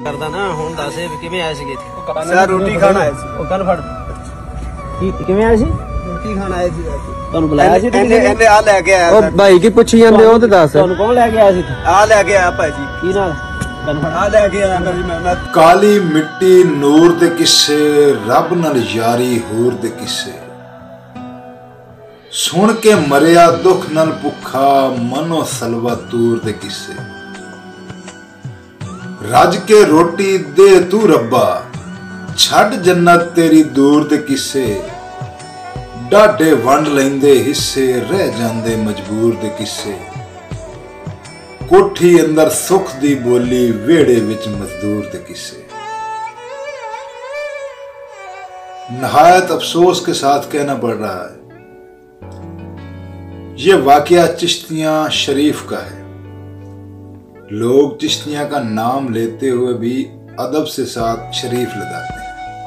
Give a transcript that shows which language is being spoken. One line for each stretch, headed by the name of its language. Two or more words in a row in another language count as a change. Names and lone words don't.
Punjabi: ਕਰਦਾ ਨਾ ਹੁਣ ਦੱਸ ਕਿਵੇਂ ਆਏ ਸੀਗੇ ਇੱਥੇ? ਸਰ ਰੋਟੀ ਖਾਣਾ ਆਏ ਸੀ। ਓ ਕੱਲ੍ਹ ਫੜ ਕਿਵੇਂ ਆਏ ਸੀ? ਰੋਟੀ ਖਾਣਾ ਆਏ ਸੀ। ਤੁਹਾਨੂੰ ਬੁਲਾਇਆ ਸੀ? ਇਹਨੇ ਆ ਲੈ ਕੇ ਆਇਆ ਉਹ ਭਾਈ ਕੀ ਪੁੱਛੀ ਜਾਂਦੇ ਹੋ ਤੇ ਦੱਸ। ਤੁਹਾਨੂੰ ਕੌਣ ਲੈ ਕੇ ਆਇਆ ਸੀ? ਆ ਲੈ ਕੇ ਆਇਆ ਭਾਜੀ। ਕੀ ਨਾਲ? ਆ ਲੈ ਕੇ ਆਇਆ ਮੈਂ। ਕਾਲੀ ਮਿੱਟੀ ਨੂਰ ਦੇ ਕਿੱਸੇ, ਰੱਬ ਨਾਲ ਯਾਰੀ ਹੂਰ ਦੇ ਕਿੱਸੇ, ਸੁਣ ਕੇ ਮਰਿਆ ਦੁੱਖ ਨਾਲ ਭੁੱਖਾ, ਮਨੋ ਸਲਵਾ ਤੂਰ ਦੇ ਕਿੱਸੇ, ਰੱਜ ਕੇ ਰੋਟੀ ਦੇ ਤੂੰ ਰੱਬਾ, ਛੱਡ ਜੰਨਤ ਤੇਰੀ ਦੂਰ ਦੇ ਕਿੱਸੇ, ਡਾਢੇ ਵੰਡ ਲੈਂਦੇ ਹਿੱਸੇ, ਰਹਿ ਜਾਂਦੇ ਮਜਬੂਰ ਦੇ ਕਿੱਸੇ, ਕੋਠੀ ਅੰਦਰ ਸੁੱਖ ਦੀ ਬੋਲੀ, ਵਿਹੜੇ ਵਿੱਚ ਮਜ਼ਦੂਰ ਦੇ ਕਿੱਸੇ।
Urdu: نہایت افسوس کے ساتھ کہنا پڑ رہا ہے، یہ واقعہ چشتیاں شریف کا ہے. لوگ چشتیاں کا نام لیتے ہوئے بھی ادب سے ساتھ شریف لگاتے ہیں.